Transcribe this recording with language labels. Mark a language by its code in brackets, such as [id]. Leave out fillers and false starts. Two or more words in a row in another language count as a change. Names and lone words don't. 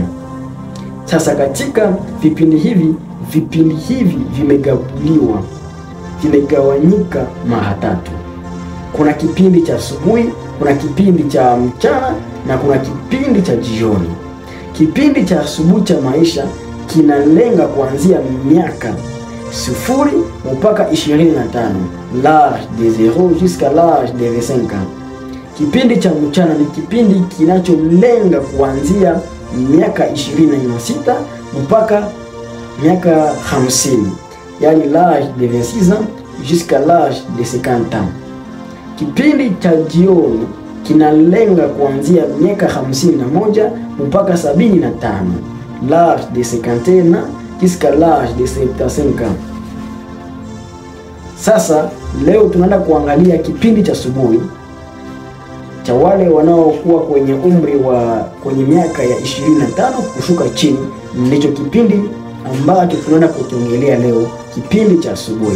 [sw] Sasa katika vipindi hivi vimegawanyika mara tatu. Kuna kipindi cha asubuhi, kuna kipindi cha mchana na kuna kipindi cha jioni. Kipindi cha asubuhi cha maisha kinalenga kuanzia miaka 0 mpaka 25, [fr] l'âge de 0 jusqu'à l'âge de 25 ans. [sw] Kipindi cha mchana ni kipindi kinacholenga kuanzia miaka 26 mpaka miaka 50, yani [fr] l'âge de 26 ans jusqu'à l'âge de 50 ans. [sw] Kipindi cha jioni kinalenga kuanzia miaka 51 mpaka 75, [fr] l'âge de 51 ans jusqu'à l'âge de 75 ans. [sw] Sasa leo tunaenda kuangalia kipindi cha asubuhi cha wale wanaokuwa kwenye umri wa kwenye miaka ya 25 kushuka chini. Ndicho kipindi ambacho tunaenda kukiongelea leo, kipindi cha asubuhi.